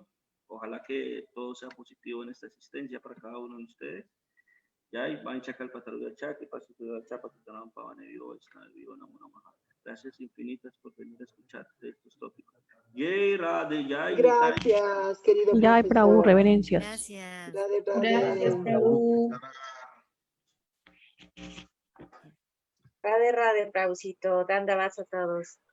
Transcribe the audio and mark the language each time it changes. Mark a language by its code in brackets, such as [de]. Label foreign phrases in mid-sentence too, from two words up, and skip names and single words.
[es] Ojalá que todo sea positivo en esta existencia para cada uno de ustedes. Gracias infinitas por venir a escuchar de estos tópicos. [sa] जय, राधे, जय निताइ. [es] Gracias, querido [sa] जय प्रभु, [es] profesor. reverencias. Gracias. Radhe, Gracias, radhe. Prabhu. Radhe, Radhe, Prabhucito. Dandavats a todos.